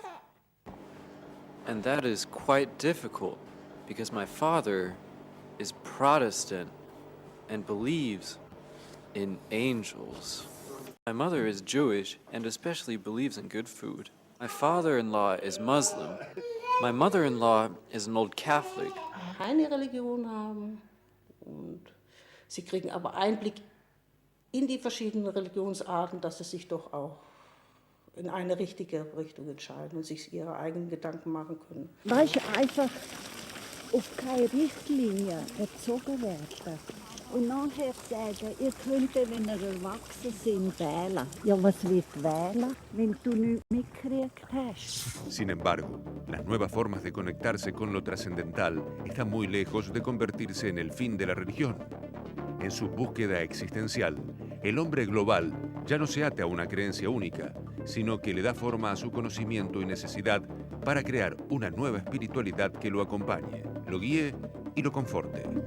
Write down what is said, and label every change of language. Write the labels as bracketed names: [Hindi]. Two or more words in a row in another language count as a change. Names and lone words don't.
[English] And that is quite difficult, because my father is Protestant and believes in angels. My mother is Jewish and especially believes in good food. My father-in-law is Muslim. My mother-in-law is an old Catholic. [German] Eine Religion haben und sie kriegen aber Einblick in die verschiedenen Religionsarten, dass sie sich doch auch in eine richtige Richtung entscheiden und sich ihre eigenen Gedanken machen können. Weißt du, einfach auf keine Richtlinie erzogen werden. Und nachher sagen, ihr könnt, wenn ihr erwachsen seid, wählen. Ja, was wird wählen, wenn du nichts mitgekriegt hast? [Spanish] Sin embargo, las nuevas formas de conectarse con lo trascendental están muy lejos de convertirse en el fin de la religión. En su búsqueda existencial, el hombre global ya no se ate a una creencia única, sino que le da forma a su conocimiento y necesidad para crear una nueva espiritualidad que lo acompañe, lo guíe y lo conforte.